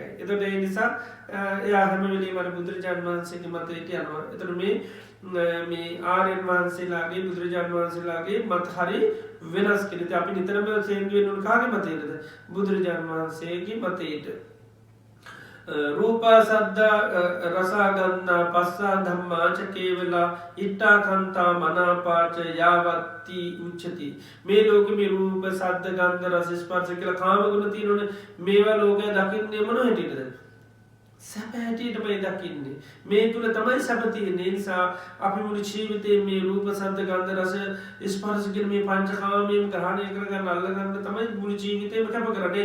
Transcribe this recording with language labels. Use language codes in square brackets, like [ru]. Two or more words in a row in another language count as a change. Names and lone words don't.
[si] එතකොට ඒ නිසා එයා හැම වෙලෙම අර බුදුරජාණන් වහන්සේගේ මතයට යනවා. එතකොට මේ ආර්යයන් වහන්සේලාගේ බුදුරජාණන් වහන්සේලාගේ මත හරි වෙනස් කෙනෙක්. අපි නිතරම සේන්දු වෙන උන් කාගේ මතයටද? බුදුරජාණන් වහන්සේගේ මතයට. [pi] රූපා සද්දා රසාගන්නා පස්සා ධම්මා ච කේවලා ඉට්ඨා කන්තා මනාපාච යාවත්ති උච්චති. [si] මේ ලෝකෙ මේ රූප සද්ද ගන්ධ රස ස්පර්ශ කියලා කාම ගුණ තියෙනවනේ. මේවා ලෝකය දකින්නේ මොන හැටියටද? සැප හැටියටමයි දකින්නේ. මේ තුල තමයි සැප තියෙන්නේ. ඒ නිසා අපි මුළු ජීවිතේ මේ රූප සද්ද ගන්ධ රස ස්පර්ශ කියන මේ පංචකාමයෙන් ග්‍රහණය කරගන්න අල්ලගන්න තමයි මුළු ජීවිතේම කැප කරන්නේ.